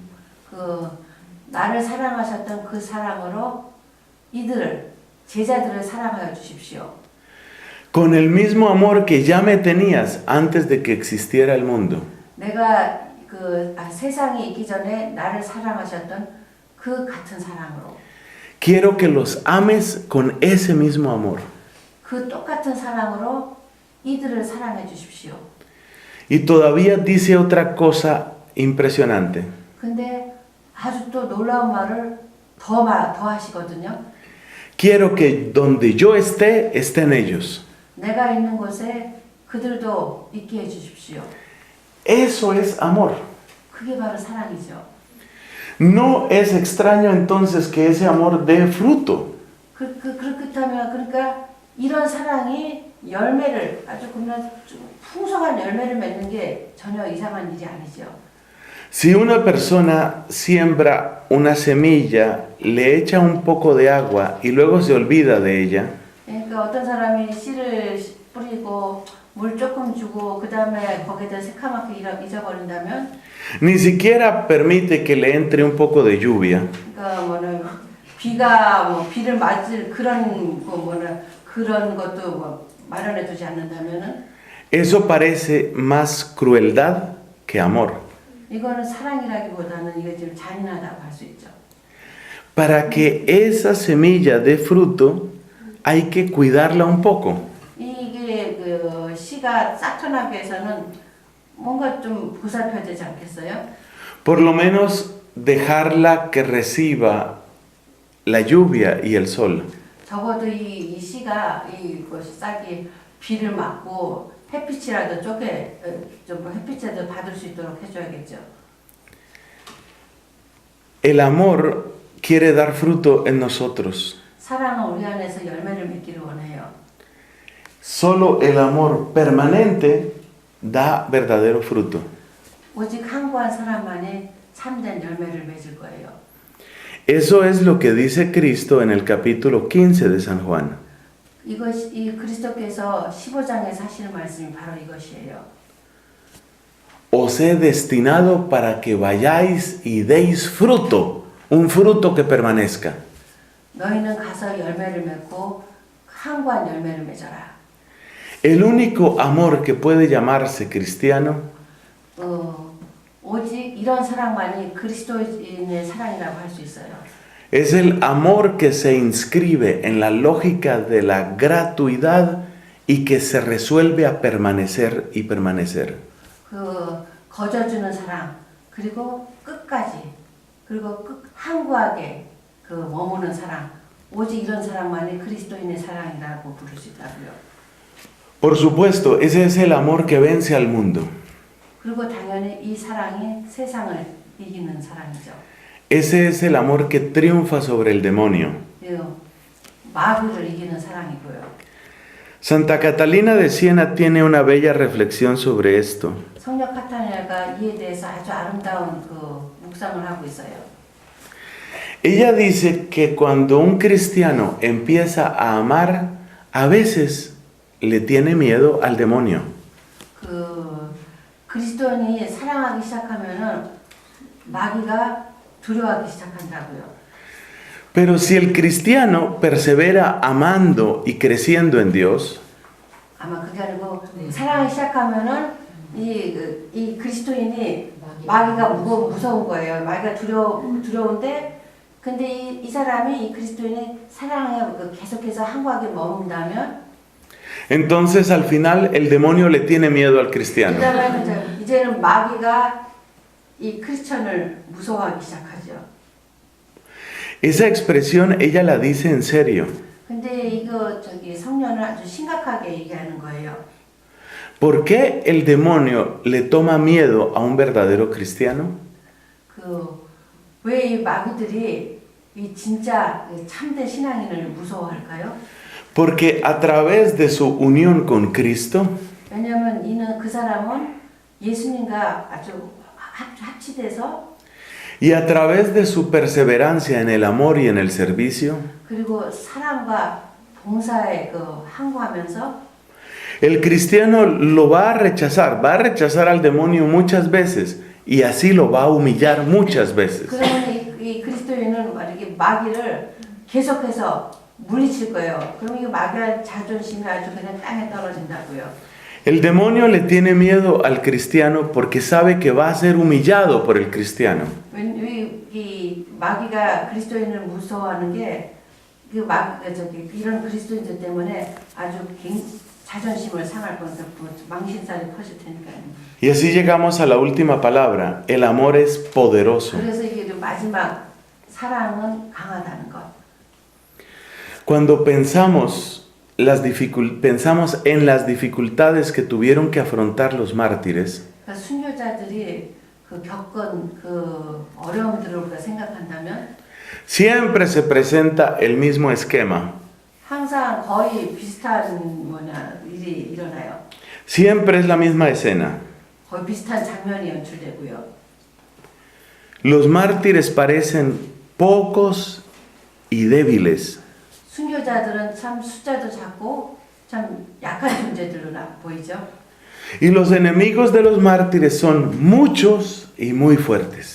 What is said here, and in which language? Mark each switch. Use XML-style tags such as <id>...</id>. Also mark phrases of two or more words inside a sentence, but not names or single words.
<ko>나를 사랑하셨던 그 사랑으로 제자들을 사랑하여 주십시오.</ko> <es>Con el mismo amor que ya me tenías antes de que existiera el mundo.</es> <ko>내가 세상이 있기 전에 나를 사랑하셨던 그 같은 사랑으로.</ko> <es>Quiero que los ames con ese mismo amor.</es> <ko>그 똑같은 사랑으로 이들을 사랑해 주십시오.</ko> <es>Y todavía dice otra cosa impresionante.</es> <ko>근데 아주 또 놀라운 말을 더 하시거든요.</ko> <es>Quiero que donde yo esté, estén ellos.</es> <ko>내가 있는 곳에 그들도 있게 해 주십시오.</ko> <es>Eso es amor.</es> <ko>그게 바로 사랑이죠.</ko> <es>No es extraño entonces que ese amor dé fruto.</es> <ko>그렇다면 그러니까 이런 사랑이 열매를 아주 그냥 풍성한 열매를 맺는 게 전혀 이상한 일이 아니죠.</ko> <es>Si una persona siembra una semilla, le echa un poco de agua y luego se olvida de ella,</es> <ko>그러니까 어떤 사람이 씨를 뿌리고 물 조금 주고 그 다음에 거기에다 새카맣게 잊어버린다면,</ko> <es>ni siquiera permite que le entre un poco de lluvia,</es> <ko>그러니까 비를 맞을 그런 것도 마련해두지 않는다면은,</ko> <es>eso parece más crueldad que amor.</es> <ko>이거는 사랑이라기보다는 이게 좀 잔인하다고 할 수 있죠.</ko> <es>Para que esa semilla dé fruto, hay que cuidarla un poco.</es> <ko>이게 씨가 싹 나기 위해서는 뭔가 좀 보살펴야 되지 않겠어요?</ko> <es>Por lo menos dejarla que reciba la lluvia y el sol.</es> <ko>적어도 이 씨가 싹이 비를 맞고 햇빛이라도 햇빛이라도 받을 수 있도록 해줘야겠죠.</ko> <es>El amor quiere dar fruto en nosotros.</es> <ko>사랑은 우리 안에서 열매를 맺기를 원해요.</ko> <es>Solo el amor permanente da verdadero fruto.</es> <ko>오직 항구한 사람만이 참된 열매를 맺을 거예요.</ko> <es>Eso es lo que dice Cristo en el capítulo 15 de San Juan.</es> <ko>이 그리스도께서 15장에서 하시는 말씀이 바로 이것이에요.</ko> <es>os he destinado para que vayáis y deis fruto, un fruto que permanezca.</es> <ko>너희는 가서 열매를 맺고 항구한 열매를 맺어라.</ko> <es>El único amor que puede llamarse cristiano</es> <ko>오직 이런 사랑만이 그리스도인의 사랑이라고 할 수 있어요.</ko> <es>es el amor que se inscribe en la lógica de la gratuidad y que se resuelve a permanecer y permanecer.</es> <ko>그 거저주는 사랑, 그리고 끝까지, 그리고 항구하게 그 머무는 사랑, 오직 이런 사랑만이 그리스도인의 사랑이라고 부를 수 있다고요.</ko> <es>Por supuesto, ese es el amor que vence al mundo.</es> <ko>그리고 당연히 이 사랑이 세상을 이기는 사랑이죠.</ko> <es>Ese es el amor que triunfa sobre el demonio.</es> <ko>마귀를 이기는 사랑이고요.</ko> <es>Santa Catalina de Siena tiene una bella reflexión sobre esto.</es> <ko>성녀 카타리나가 이에 대해서 아주 아름다운 그 묵상을 하고 있어요.</ko> <es>Ella dice que cuando un cristiano empieza a amar, a veces le tiene miedo al demonio.</es> <ko>그 그리스도인이 사랑하기 시작하면은 마귀가 두려워하기 시작한다고요.</ko> <es>Pero si el cristiano persevera amando y creciendo en Dios,</es> <ko>아마 그게 아니고 사랑하기 시작하면은 이 그리스도인이 마귀가 무서운 거예요. 마귀가 두려운데 근데 이 사람이 이 그리스도인이 사랑에 계속해서 항구하게 머문다면</ko> <es>entonces al final el demonio le tiene miedo al cristiano.</es> <ko>이제는 마귀가 이 크리스천을 무서워하기 시작하죠.</ko> <es>Esa expresión ella la dice en serio.</es> <ko>근데 이거 성녀는 아주 심각하게 얘기하는 거예요.</ko> <es>¿Por qué el demonio le toma miedo a un verdadero cristiano?</es> <ko>왜 이 마귀들이 이 진짜 참된 신앙인을 무서워할까요?</ko> <es>Porque a través de su unión con Cristo,</es> <ko>왜냐하면 그 사람은 예수님과 아주 합치돼서</ko> <es>y a través de su perseverancia en el amor y en el servicio,</es> <ko>그리고 사랑과 봉사에 항구하면서</ko> <es>el cristiano lo va a rechazar al demonio muchas veces y así lo va a humillar muchas veces.</es> <ko>그러면 이 그리스도인은 이렇게 마귀를 계속해서 물리칠 거예요. 그러면 이 마귀의 자존심이 아주 그냥 땅에 떨어진다고요.</ko> <es>El demonio le tiene miedo al cristiano porque sabe que va a ser humillado por el cristiano.</es> <ko>이 마귀가 그리스도인을 무서워하는 게 이런 그리스도인들 때문에 아주 자존심을 상할 거니까 망신살이 커질 테니까요.</ko> <es>Y así llegamos a la última palabra. El amor es poderoso.</es> <ko>그래서 이게 마지막 사랑은 강하다는 것.</ko> <es>Cuando pensamos en las dificultades que tuvieron que afrontar los mártires,</es> <ko>순교자들이 겪은 어려움들을 우리가 생각한다면</ko> <es>siempre se presenta el mismo esquema.</es> <ko>항상 거의 비슷한 일이 일어나요.</ko> <es>Siempre es la misma escena.</es> <ko>거의 비슷한 장면이 연출되고요.</ko> <es>Los mártires parecen pocos y débiles.</es> <ko>순교자들은 참 숫자도 작고 참 약한 존재들로 보이죠.</ko> <es>Y los enemigos de los mártires son muchos y muy fuertes.</es>